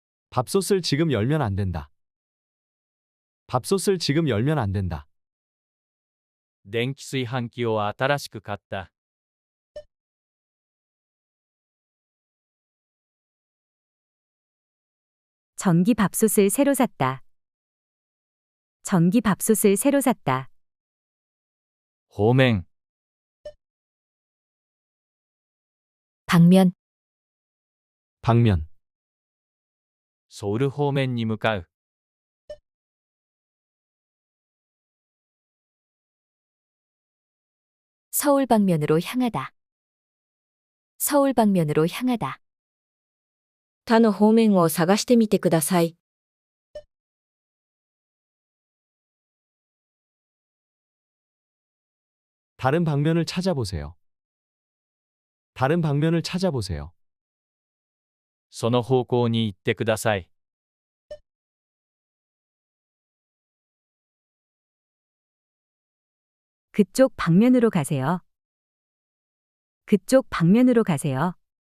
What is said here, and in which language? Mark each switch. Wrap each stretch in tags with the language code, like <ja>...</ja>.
<ko>밥솥을 지금 열면 안 된다. 밥솥을 지금 열면 안 된다.</ko> <ja>電気炊飯器を新しく買った。</ja> <ko>전기 밥솥을 새로 샀다. 전기 밥솥을 새로 샀다.</ko> <ja>方面、</ja> <ko>방면, 방면.</ko> <ja>ソウル方面に向かう。</ja> <ko>서울 방면으로 향하다. 서울 방면으로 향하다.</ko> <ja>他の方面を探してみてください。</ja> <ko>다른 방면을 찾아보세요. 다른 방면을 찾아보세요.</ko> <ja>その方向に行ってください。</ja> <ko>그쪽 방면으로 가세요. 그쪽 방면으로 가세요.</ko>